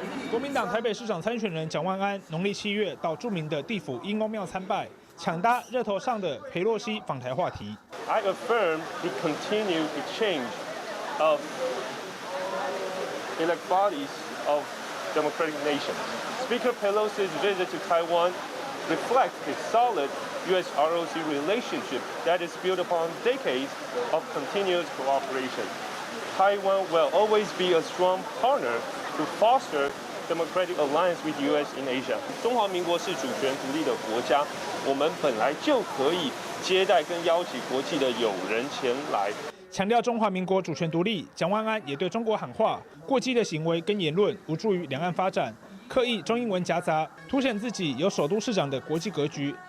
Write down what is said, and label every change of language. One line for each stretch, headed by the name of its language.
Chinese: 国民党台北市长参选人蒋万安，农历7月到著名的地府阴公庙参拜，抢搭热头上的裴洛西访台话题。
English: I affirm the continued exchange of elect bodies of democratic nations. Speaker Pelosi's visit to Taiwan reflects a solid U.S.-ROC relationship that is built upon decades of continuous cooperation. Taiwan will always be a strong partner to foster democratic alliance with the U.S. in Asia.
Chinese: 中华民国是主权独立的国家，我们本来就可以接待跟邀请国际的友人前来。强调中华民国主权独立，蒋万安也对中国喊话，过激的行为跟言论无助于两岸发展，刻意中英文夹杂，凸显自己有首都市长的国际格局。